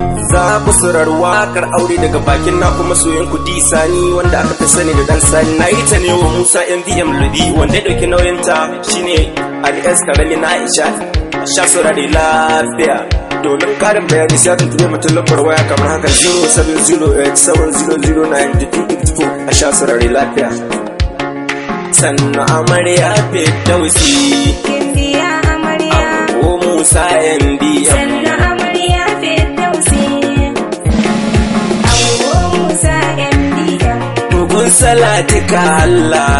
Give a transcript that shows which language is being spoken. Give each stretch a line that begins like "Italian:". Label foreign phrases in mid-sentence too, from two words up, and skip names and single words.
Hausa: Za ku saurari waƙar aure daga bakin naku masoyin ku D Sani, wanda aka fi sani da Dan Sani. Na yi ta ne wa Musa M V M Ludi, wanda ya ɗauki nauyin ta shine Ali S Karami na Aisha. A sha saurari lafiya. Domin ƙarin bayani sai a tuntuɓe mutum lambar waya kamar haka,
English: zero seven zero eight seven zero zero nine two eight four.
Hausa: A sha saurari lafiya. Sannu amarya Firdausi. Kin biya amarya. Ango Musa M V M. Sannu amarya Firdausi. Ango Musa M V M. Bugun salati ka Allah.